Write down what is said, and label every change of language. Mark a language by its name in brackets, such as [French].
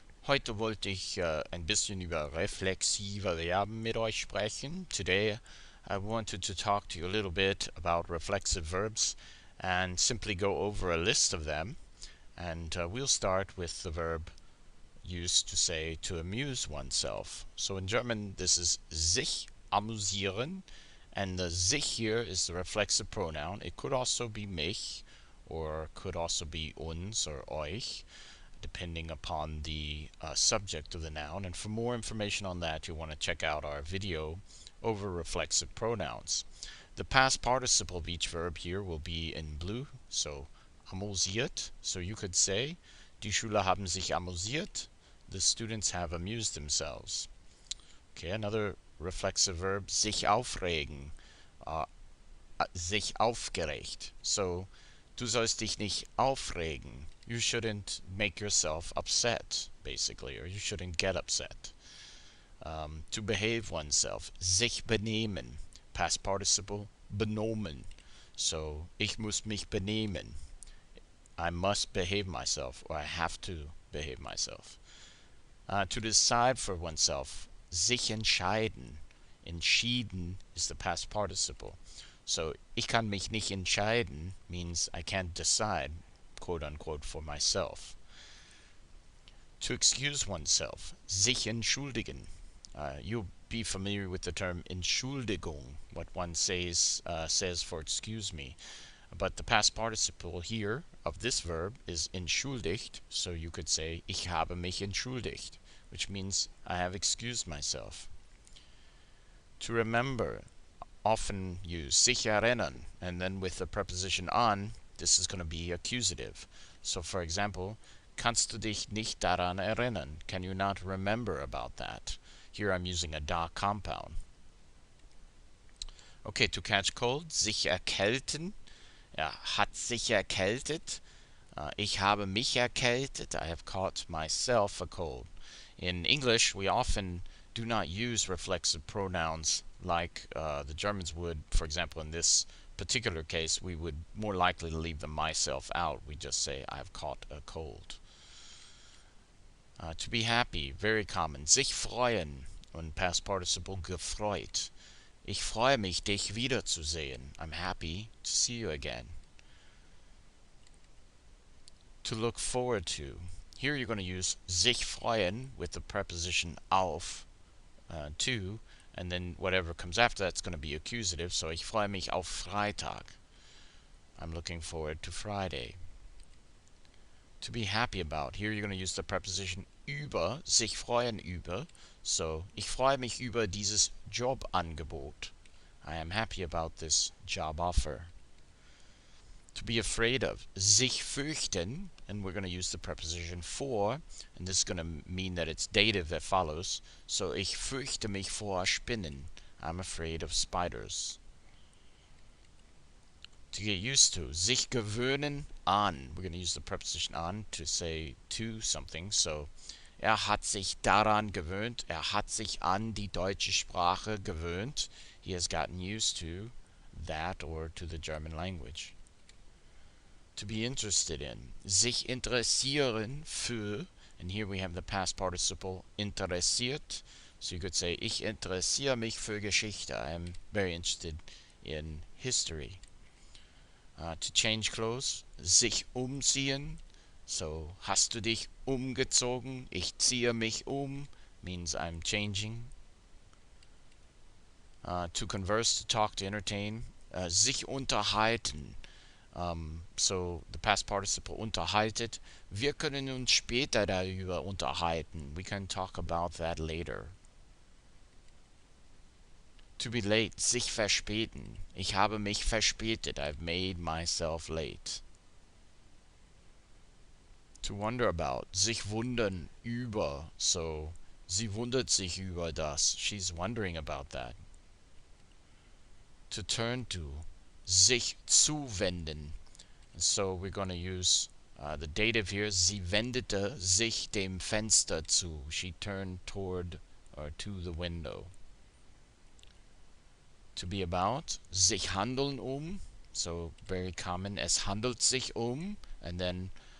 [German] Heute wollte ich ein bisschen über reflexive Verben mit euch sprechen. [English] Today I wanted to talk to you a little bit about reflexive verbs and simply go over a list of them. And we'll start with the verb used to say to amuse oneself. So in German this is [German] sich amüsieren, [English] and the sich here is the reflexive pronoun. It could also be mich, or could also be uns or euch, depending upon the subject of the noun. And for more information on that, you'll want to check out our video over reflexive pronouns. The past participle of each verb here will be in blue, so amüsiert. So you could say, [German] die Schüler haben sich amüsiert. [English] The students have amused themselves. Okay, another reflexive verb, [German] sich aufregen, sich aufgeregt. So, du sollst dich nicht aufregen. [English] You shouldn't make yourself upset, basically, or you shouldn't get upset. To behave oneself, sich benehmen. Past participle, benommen. [German] So, ich muss mich benehmen. [English] I must behave myself, or I have to behave myself. To decide for oneself, sich entscheiden. Entschieden is the past participle. So, [German] ich kann mich nicht entscheiden [English] means I can't decide, quote unquote, for myself. To excuse oneself, sich entschuldigen. You'll be familiar with the term Entschuldigung, what one says for excuse me. But the past participle here of this verb is entschuldigt, so you could say, [German] ich habe mich entschuldigt, [English] which means I have excused myself. To remember, often use sich erinnern, and then with the preposition an, this is going to be accusative. [German] So for example, kannst du dich nicht daran erinnern? [English] Can you not remember about that? Here I'm using a da compound. Okay, to catch cold, sich erkälten. [German] Hat sich erkältet. Ich habe mich erkältet. [English] I have caught myself a cold. In English, we often do not use reflexive pronouns like the Germans would. For example, in this particular case, we would more likely leave the myself out. We just say, I have caught a cold. To be happy, very common. [German] Sich freuen, und [English] past participle [German] gefreut. Ich freue mich, dich wiederzusehen. [English] I'm happy to see you again. To look forward to. Here you're going to use sich freuen with the preposition auf, to, and then whatever comes after that's going to be accusative. [German] So ich freue mich auf Freitag. [English] I'm looking forward to Friday. To be happy about. Here you're going to use the preposition über, sich freuen über. [German] So, ich freue mich über dieses Jobangebot. [English] I am happy about this job offer. To be afraid of, sich fürchten, and we're going to use the preposition for, and this is going to mean that it's dative that follows. [German] So, ich fürchte mich vor Spinnen. [English] I'm afraid of spiders. To get used to, sich gewöhnen an. We're going to use the preposition an to say to something. [German] So, hat sich daran gewöhnt. Hat sich an die deutsche Sprache gewöhnt. [English] He has gotten used to that or to the German language. To be interested in, sich interessieren für, and here we have the past participle interessiert. So you could say, [German] ich interessiere mich für Geschichte. [English] I am very interested in history. To change clothes, [German] sich umziehen. So, hast du dich umgezogen? Ich ziehe mich [English] means I'm changing. To converse, to talk, to entertain. [German] Sich unterhalten. [English] So, the past participle unterhaltet. [German] Wir können uns später darüber unterhalten. [English] We can talk about that later. To be late, [German] sich verspäten. Ich habe mich verspätet. [English] I've made myself late. To wonder about, [German] sich wundern über. So, sie wundert sich über das. [English] She's wondering about that. To turn to, sich zuwenden. So we're going to use the dative here. [German] Sie wendete sich dem Fenster zu. [English] She turned toward or to the window. To be about, sich handeln So very common. Es handelt sich and then